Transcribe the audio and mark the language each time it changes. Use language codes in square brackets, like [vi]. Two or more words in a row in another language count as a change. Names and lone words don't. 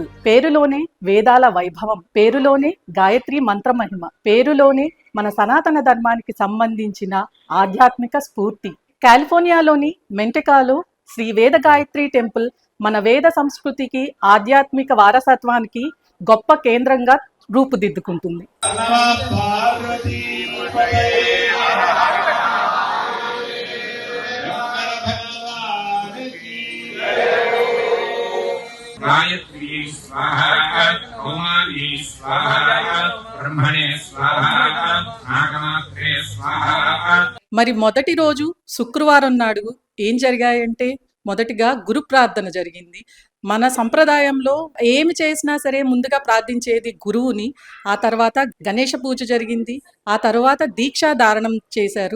[te] పేరులోనే వేదాల వైభవం, పేరులోనే గాయత్రి మంత్ర మహిమ, పేరులోనే మన సనాతన ధర్మానికి సంబంధించిన ఆధ్యాత్మిక స్ఫూర్తి. కాలిఫోర్నియాలోని మెంటెకాలో శ్రీ వేద గాయత్రి టెంపుల్ మన వేద సంస్కృతికి ఆధ్యాత్మిక వారసత్వానికి గొప్ప కేంద్రంగా రూపుదిద్దుకుంటుంది. [sa] गायत्री स्वाहा, कौमारी स्वाहा, ब्रह्मणे स्वाहा, नागमात्रे स्वाहा. [te] మరి మొదటి రోజు శుక్రవారం నాడు ఏం జరిగాయంటే, మొదటిగా గురు ప్రార్థన జరిగింది. మన సంప్రదాయంలో ఏమి చేసినా సరే ముందుగా ప్రార్థించేది గురువుని. ఆ తర్వాత గణేష పూజ జరిగింది. ఆ తర్వాత దీక్షా ధారణం చేశారు.